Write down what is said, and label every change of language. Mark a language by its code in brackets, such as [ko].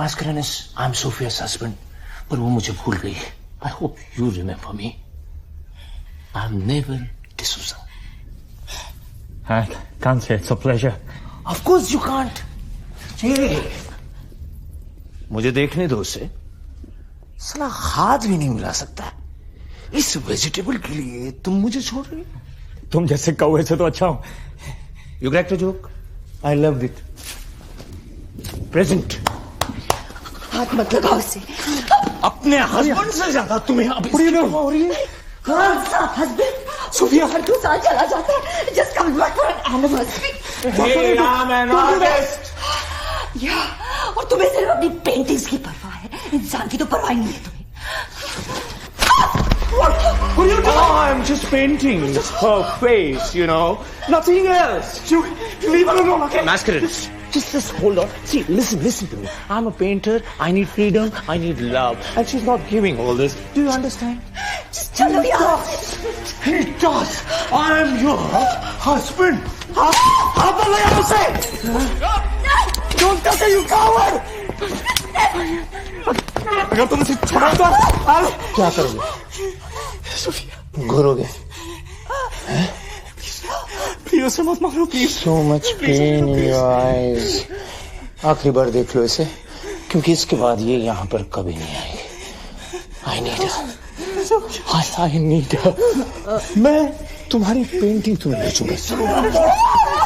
[en] Mascarenhas, I'm Sophia's husband. [hi] पर वो मुझे भूल गई. [en] I hope you remember me. I'm Neville D'Souza. I can't say it's a pleasure. Of course you can't. [hi] Hey, मुझे देखने दो उसे. साला हाथ भी नहीं मिला सकता. इस वेजिटेबल के लिए तुम मुझे छोड़ रही हो? तुम जैसे कौवे से तो अच्छा हूं. [en] You cracked a joke. I loved it. Present. [hi] हाथ मत लगाओ उसे. अपने हस्बैंड से ज्यादा तुम्हें अब इसकी परवाह हो रही है? कौन सा हस्बैंड? सोफिया हर 2 साल चला जाता है. [en] Just come back for an anniversary. Hey, I'm an artist. [hi] या और तुम्हें सिर्फ अपनी पेंटिंग्स की परवाह है. इंसान की तो परवाह ही नहीं है तुम्हें. [en] What are you doing? Oh, I'm just painting her face, you know. Nothing else. You leave her alone, okay? Mascarenhas, Just hold on. See, listen to me. I'm a painter. I need freedom. I need love. And she's not giving all this. Do you understand? Just tell him He does. I am your husband. Don't touch her, you coward! [hi] अगर तुम इसे छोड़ा तो क्या करोगे? घुरोगे? Please उसे मत मारो, please. [en] So much pain in your eyes. [hi] आखिरी बार देख लो इसे, क्योंकि इसके बाद ये यहाँ पर कभी नहीं आएगी। [en] I need her. I need her. [hi] मैं तुम्हारी पेंटिंग तुम्हें बेचूंगा।